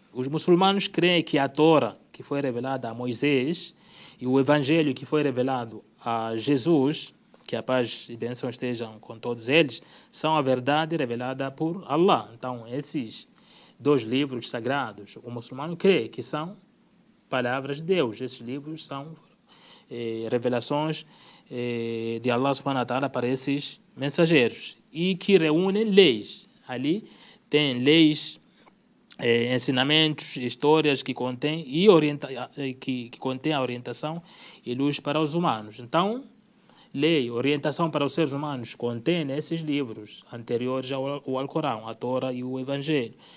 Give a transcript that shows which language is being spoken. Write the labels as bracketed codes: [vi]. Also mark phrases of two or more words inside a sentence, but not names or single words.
[pt] Os muçulmanos creem que a Torá, que foi revelada a Moisés, e o Evangelho, que foi revelado a Jesus, que a paz e bênção estejam com todos eles, são a verdade revelada por Allah. Então, esses dois livros sagrados, o muçulmano crê que são palavras de Deus. Esses livros são revelações de [ar] الله سبحانه وتعالى [pt] para esses mensageiros e que reúnem leis, Ali tem leis, ensinamentos, histórias que contém que contém a orientação e luz para os humanos. Então, lei, orientação para os seres humanos contém nesses livros anteriores ao Alcorão, a Torá e o Evangelho.